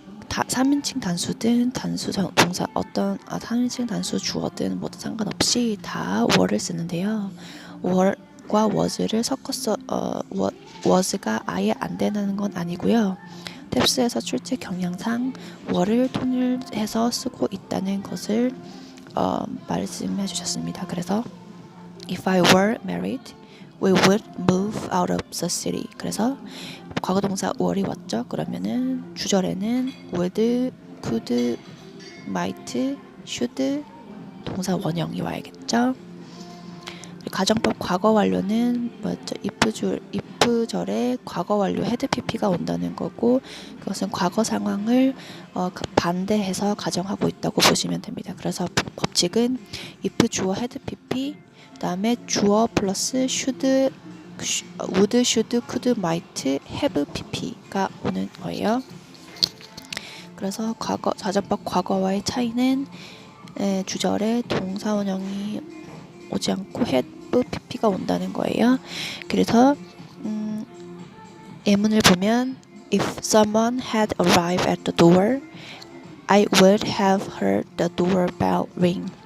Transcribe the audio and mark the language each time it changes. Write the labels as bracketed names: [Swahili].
[Korean] 3인칭 단수든 단수 동사 3인칭 단수 주어든 뭐든 상관없이 다 were를 쓰는데요. were과 was를 섞어서 was가 아예 안 되는 건 아니고요. 탭스에서 출제 경향상 were를 통일해서 쓰고 있다는 것을 말씀해 주셨습니다. [English] 그래서 If I were married, we would move out of the city. [Korean] 그래서 과거 동사 were이 왔죠. 그러면은 주절에는 would, could, might, should 동사 원형이 와야겠죠. 가정법 과거 완료는 뭐였죠? if 절에 과거 완료 had pp가 온다는 거고 그것은 과거 상황을 반대해서 가정하고 있다고 보시면 됩니다. 그래서 법칙은 if 주어 had pp 그다음에 주어 플러스 should, would, should, could, might, have pp가 오는 거예요. 그래서 가정법 과거와의 차이는 주절에 동사 원형이 오지 않고 have pp가 온다는 거예요. 그래서 예문을 보면 [English] If someone had arrived at the door, I would have heard the doorbell ring.